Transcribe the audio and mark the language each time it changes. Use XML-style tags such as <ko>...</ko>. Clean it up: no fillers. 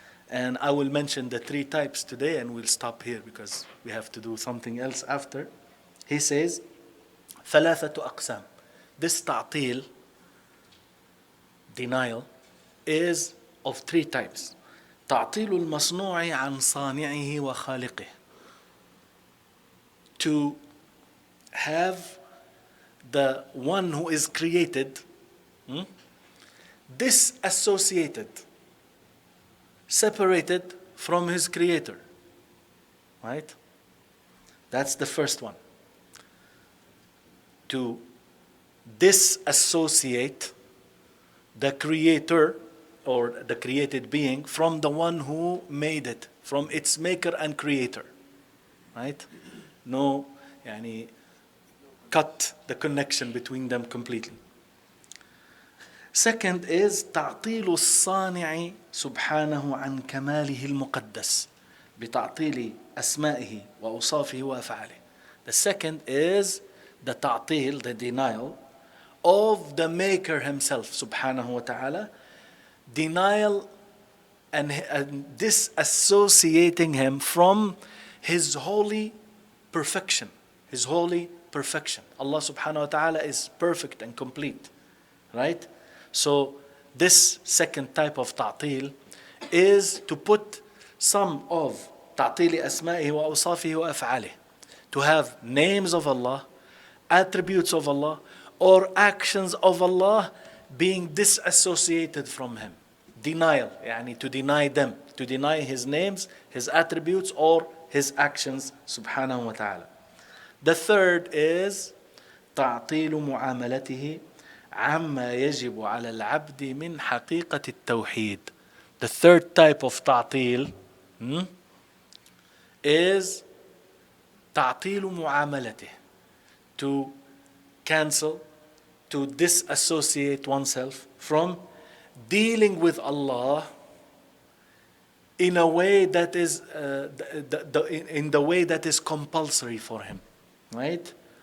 <en>And I will mention the three types today and we'll stop here because we have to do something else after. He says</en> <ar>ثلاثة أقسام.</ar> <en>This ta'til, denial, is of three types.</en> <ar>تعطيل المصنوع عن صانعه وخالقه.</ar> <en>To have the one who is created disassociated, separated from his creator, right? That's the first one. To disassociate the creator or the created being from the one who made it, from its maker and creator, right? No, يعني cut the connection between them completely. Second is</en> <ar>تعطيل الصانع سبحانه عن كماله المقدس بتعطيل أسمائه وأوصافه وأفعاله.</ar> <en>The second is the تعطيل, the denial of the maker himself subhanahu wa ta'ala, denial and disassociating him from his holy perfection, his holy perfection. Allah subhanahu wa ta'ala is perfect and complete, right? So this second type of ta'til is to put some of ta'til asma'ihi wa awsafihi wa af'alihi, to have names of Allah, attributes of Allah, or actions of Allah being disassociated from Him. Denial, يعني to deny them, to deny His names, His attributes, or His actions subhanahu wa ta'ala. The third is</en> <ar>تعطيل معاملته عما يجب على العبد من حقيقة التوحيد.</ar> <en>The third type of تعطيل is</en> <ar>تعطيل معاملته,</ar> <en>to cancel, to disassociate oneself from dealing with Allah in a way that is in the way that is compulsory for him, right?</en>